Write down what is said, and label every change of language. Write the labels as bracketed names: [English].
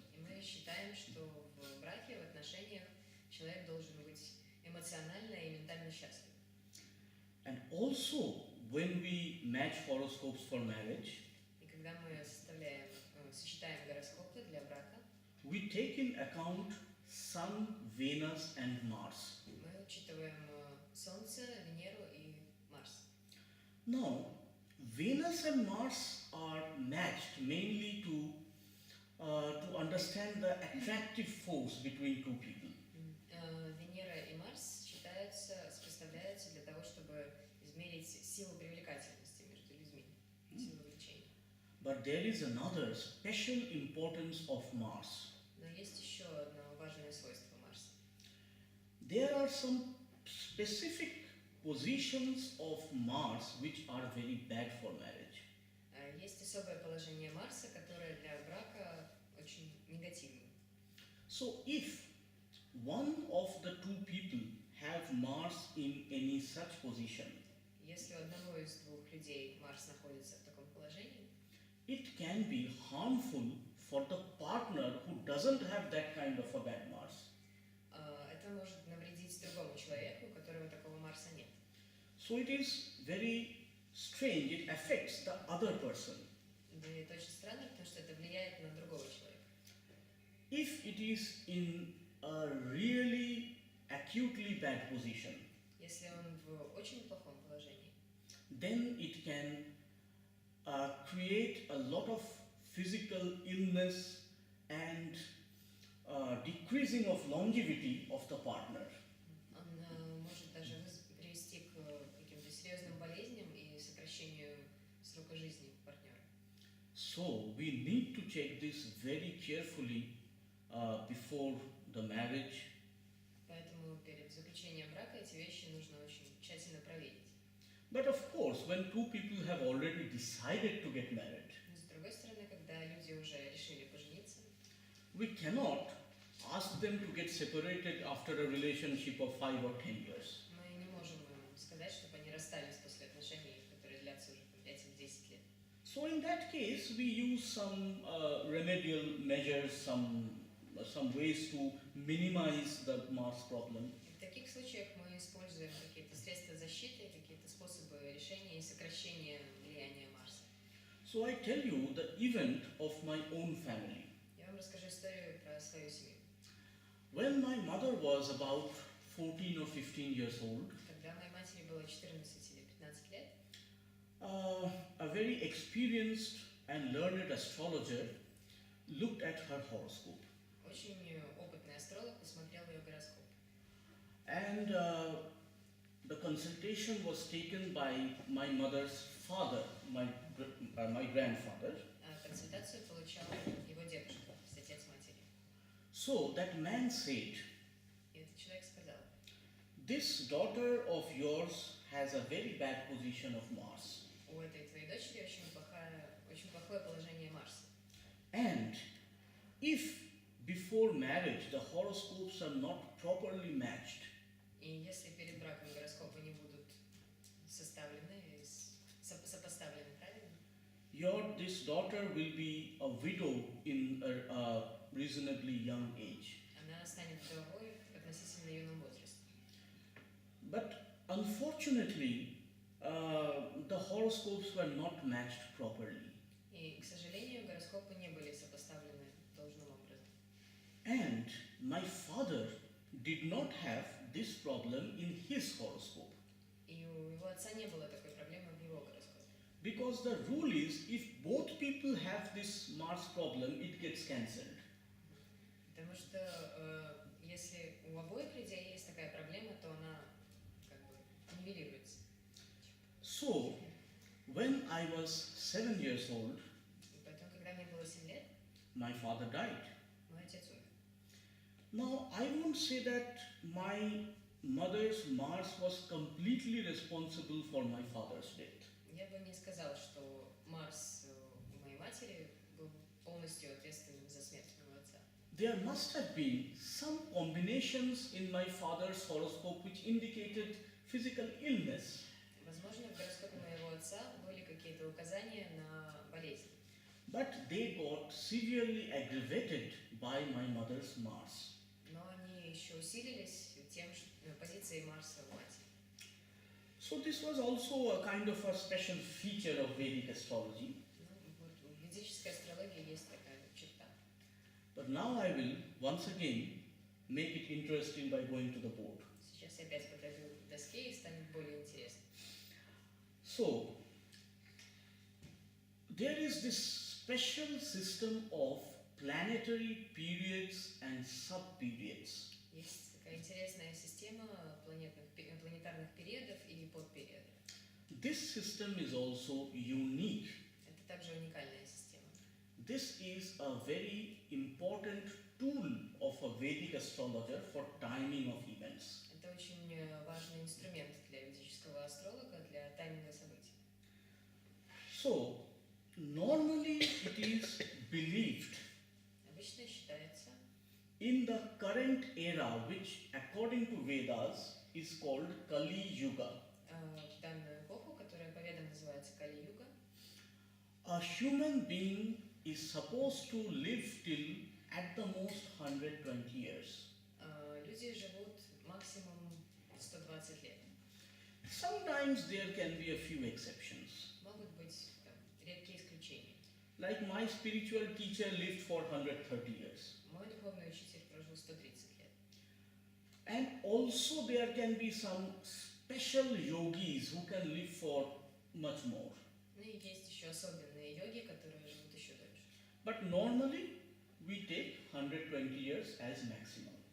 [Russian] И мы считаем, что в браке, в отношениях человек должен быть эмоционально и ментально счастлив. [English] And also, when we match horoscopes for marriage, [Russian] И когда мы сочетаем гороскопы для брака, [English] we take in account Sun, Venus, and Mars. [Russian] мы учитываем Солнце, Венеру и Марс. [English] Now, Venus and Mars are matched mainly to understand the attractive force between two people. [Russian] Венера и Марс сопоставляются для того, чтобы измерить силу привлекательности между людьми, силу влечения. [English] But there is another special importance of Mars. [Russian] Но есть еще одно важное свойство Марса. [English] There are some specific positions of Mars which are very bad for marriage. [Russian] Есть особое положение Марса, которое для брака очень негативно. [English] So if one of the two people have Mars in any such position, [Russian] Если у одного из двух людей Марс находится в таком положении, [English] it can be harmful for the partner who doesn't have that kind of a bad Mars. [Russian] это может навредить другому человеку, у которого такого Марса нет. [English] So it is very strange, it affects the other person. [Russian] Да и это очень странно, потому что это влияет на другого человека. [English] If it is in a really acutely bad position, [Russian] Если он в очень плохом положении, [English] then it can create a lot of physical illness and decreasing of longevity of the partner. [Russian] он может даже привести к каким-то серьезным болезням и сокращению срока жизни партнера. [English] So we need to check this very carefully before the marriage. [Russian] Поэтому перед заключением брака эти вещи нужно очень тщательно проверить. [English] But of course, when two people have already decided to get married, [Russian] Но с другой стороны, когда люди уже решили пожениться, [English] we cannot ask them to get separated after a relationship of 5 or 10 years. [Russian] мы не можем им сказать, чтобы они расстались после отношений, которые длятся уже по 5-10 лет. [English] So in that case, we use some remedial measures, some ways to minimize the Mars problem. [Russian] И в таких случаях мы используем какие-то средства защиты, какие-то способы решения и сокращения влияния Марса. [English] So I tell you the event of my own family. [Russian] Я вам расскажу историю про свою семью. [English] When my mother was about 14 or 15 years old, [Russian] Когда моей матери было 14 или 15 лет, [English] a very experienced and learned astrologer looked at her horoscope. [Russian] очень опытный астролог посмотрел ее гороскоп. [English] And the consultation was taken by my mother's father, my grandfather. [Russian] Консультацию получал его дедушка, то есть отец матери. [English] So that man said, [Russian] И этот человек сказал: [English] this daughter of yours has a very bad position of Mars. [Russian] у этой твоей дочери очень плохое положение Марса. [English] And if before marriage the horoscopes are not properly matched, [Russian] И если перед браком гороскопы не будут составлены, сопоставлены, правильно? [English] This daughter will be a widow in a reasonably young age. [Russian] Она станет вдовой в относительно юном возрасте. [English] But unfortunately, the horoscopes were not matched properly. [Russian] И, к сожалению, гороскопы не были сопоставлены должным образом. [English] And my father did not have this problem in his horoscope. [Russian] И у его отца не было такой проблемы в его гороскопе. [English] Because the rule is, if both people have this Mars problem, it gets cancelled. [Russian] Потому что если у обоих людей есть такая проблема, то она как бы нивелируется. [English] So, when I was 7 years old, [Russian] И поэтому, когда мне было 7 лет, [English] my father died. [Russian] мой отец умер. [English] Now, I won't say that my mother's Mars was completely responsible for my father's death. [Russian] Я бы не сказала, что Марс у моей матери был полностью ответственным за смерть моего отца. [English] There must have been some combinations in my father's horoscope which indicated physical illness. [Russian] Возможно, в гороскопе моего отца были какие-то указания на болезнь. [English] But they got severely aggravated by my mother's Mars. [Russian] Но они еще усилились тем, что позицией Марса у матери. [English] So this was also a kind of a special feature of Vedic astrology. [Russian] Ну, вот в ведической астрологии есть такая черта. [English] But now I will once again make it interesting by going to the board. [Russian] Сейчас я опять подойду к доске и станет более интересно. [English] So there is this special system of planetary periods and sub-periods. [Russian] Есть такая интересная система планетарных периодов и подпериодов. [English] This system is also unique. [Russian] Это также уникальная система. [English] This is a very important tool of a Vedic astrologer for timing of events. [Russian] Это очень важный инструмент для ведического астролога для тайминга событий. [English] So, normally it is believed [Russian] Обычно считается, [English] in the current era, which according to Vedas is called Kali Yuga, [Russian] в данную эпоху, которая по ведам называется Кали-юга, [English] a human being is supposed to live till at the most 120 years. [Russian] люди живут максимум 120 лет. [English] Sometimes there can be a few exceptions. [Russian] Могут быть там, редкие исключения. [English] Like my spiritual teacher lived for 130 years. [Russian] Мой духовный учитель прожил 130 лет. [English] And also there can be some special yogis who can live for much more. [Russian] Ну и есть еще особенные йоги, которые живут еще дольше. [English] But normally we take 120 years as maximum.